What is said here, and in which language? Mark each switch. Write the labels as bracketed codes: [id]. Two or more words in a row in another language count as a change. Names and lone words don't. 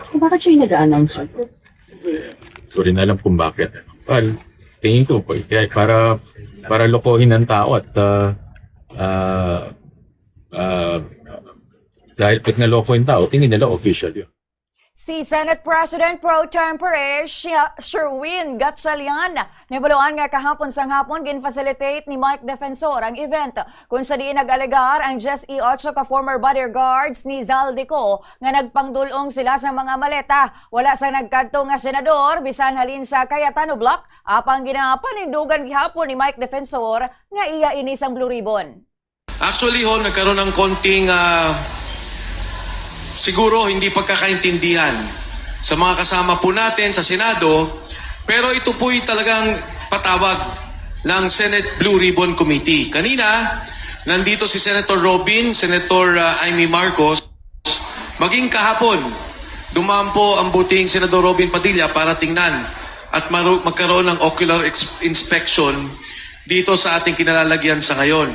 [tl] Bakit siya yung nag-a-announce? So rin alam kung bakit. Well, tingin ko po, kaya para lokohin ang tao at dahil pag naloko yung tao, tingin nila official yun. [hil] Si Senate President Pro Tempore Sherwin Gatchalian nabaluan nga kahapon sang hapon gin-facilitate ni Mike Defensor ang event kung sa diin nag-alegar ang Jess E8 ka [en] former bodyguards [hil] ni Zaldico nga nagpangdulong sila sa mga maleta. Wala sa nagkadto nga senador bisan halin sa Cayetano Block apang ginapanindugan gihapon ni Mike Defensor nga iya ini sang Blue Ribbon. [tl] Actually nagkaroon ng konting siguro hindi pagkakaintindihan sa mga kasama po natin sa Senado, pero ito po'y talagang patawag ng Senate Blue Ribbon Committee. Kanina, nandito si Senator Robin, Senator Amy Marcos, maging kahapon, dumaan po ang buting Senador Robin Padilla para tingnan at magkaroon ng [en] ocular inspection [tl] dito sa ating kinalalagyan sa ngayon.